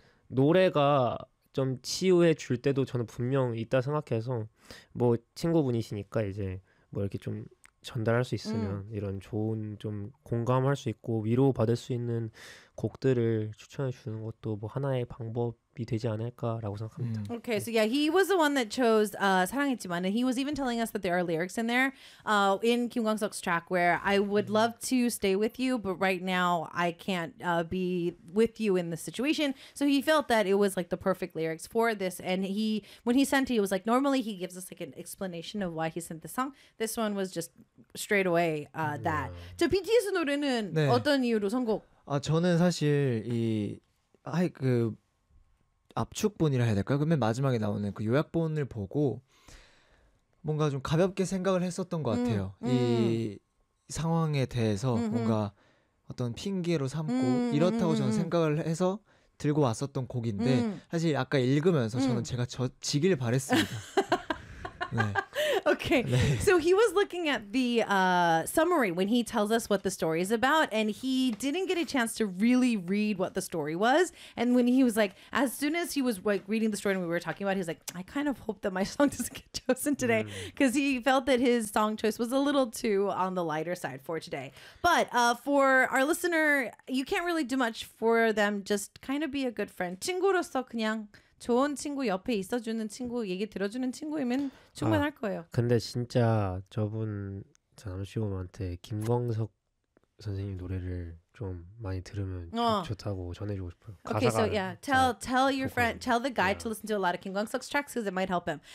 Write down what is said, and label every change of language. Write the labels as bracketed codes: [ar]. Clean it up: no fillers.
[ko] 노래가 좀 치유해 줄 때도 저는 분명 있다 생각해서 뭐 친구분이시니까 이제 뭐 이렇게 좀 전달할 수 있으면 이런 좋은 좀 공감할 수 있고 위로 받을 수 있는 곡들을 추천해 주는 것도 뭐 하나의 방법이 되지 않을까라고 생각합니다. [en] Okay, so yeah, he was the one that chose 사랑했지만, and he was even telling us that there are lyrics in there in Kim Gwangsuk's track where I would love to stay with you, but right now I can't be with you in this situation. So he felt that it was like the perfect lyrics for this, and he when he sent it, he was like, normally he gives us like an explanation of why he sent the song. This one was just straight away that. [ko] 자, BTS 노래는 네. 어떤 이유로 선곡? 아 저는 사실 그 압축본이라 해야 될까요? 그 맨 마지막에 나오는 그 요약본을 보고 뭔가 좀 가볍게 생각을 했었던 것 같아요. 이 상황에 대해서 뭔가 어떤 핑계로 삼고 이렇다고 저는 생각을 해서 들고 왔었던 곡인데 사실 아까 읽으면서 저는 제가 지길 바랬습니다. 네. Okay. 네. [en] So he was looking at the summary when he tells us what the story is about, and he didn't get a chance to really read what the story was. And when he was like, as soon as he was like reading the story and we were talking about it, he was like, I kind of hope that my song doesn't get chosen today, because he felt that his song choice was a little too on the lighter side for today. But for our listener, you can't really do much for them. Just kind of be a good friend. [ko] 친구로서 그냥 좋은 친구 옆에 있어주는 친구 얘기 들어주는 친구이면 충분할 거예요. 근데 진짜 저분 잠시범한테 김광석 선생님 노래를 좀 많이 들으면 좋다고 전해주고 싶어요. [en] Okay, so yeah, tell your friend, tell the guy to listen to a lot of Kim Kwang-seok's tracks because it might help him.